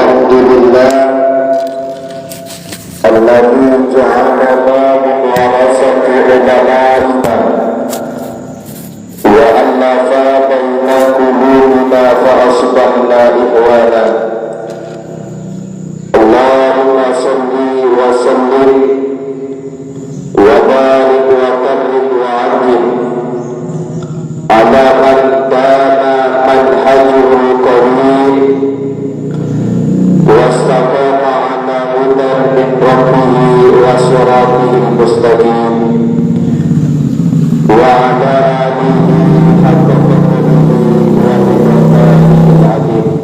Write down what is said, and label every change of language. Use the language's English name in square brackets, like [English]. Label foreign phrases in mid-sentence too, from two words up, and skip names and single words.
[Arabic] الحمد لله الذي جعلنا من ورثة علمائنا وألف بين قلوبنا فأصبحنا إخوانا. اللهم صل وسلم وبارك وكرم وعظم على من كان منهجه قويم واستقام على هدى من ربه وصراط المستقيم وعلى آله حق قدره ومقداره العظيم.